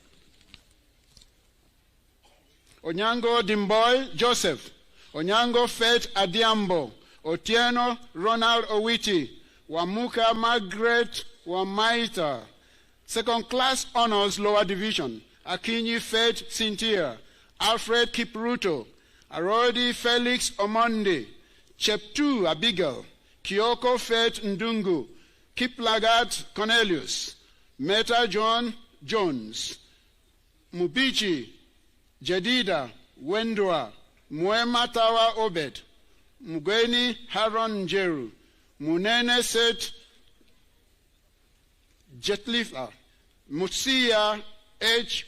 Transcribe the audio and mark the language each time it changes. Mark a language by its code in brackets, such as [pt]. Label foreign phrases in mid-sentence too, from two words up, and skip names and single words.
[en] Onyango Dimboy Joseph, Onyango Faith Adiambo, Otieno Ronald Owiti, Wamuka Margaret Wamaita. Second class honors lower division, Akinyi Faith Cynthia, Alfred Kipruto, Arodi Felix Omonde, Cheptu Abigail, Kyoko Faith Ndungu, Kiplagat Cornelius, Meta John Jones, Mubichi Jedida Wendwa, Mwema Tawa Obed, Mugweni Haron Njeru, Munene Seth Jetlifa, Musia H.